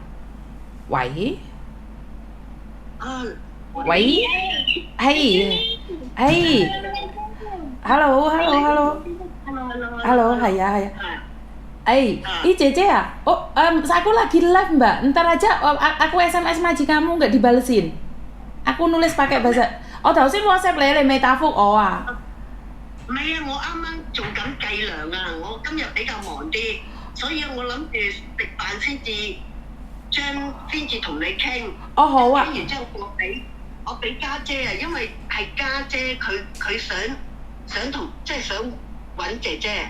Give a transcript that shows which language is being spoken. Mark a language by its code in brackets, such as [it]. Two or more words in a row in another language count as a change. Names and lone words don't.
[id] Wai, wai, hai, hai, halo, halo, halo, halo, haya, haya. Ih Cece ya? Oh, aku lagi live mbak. Ntar aja aku SMS maji kamu nggak dibalesin. Aku nulis pakai bahasa. [yue] Oh, 頭先 WhatsApp 你，你未答覆我啊？唔係啊，我啱啱做緊計量啊，我今日比較忙啲，所以我諗住食飯先至同你傾。哦，好啊。傾完之後我俾家姐啊，因為係家姐佢想同即係想揾姐姐。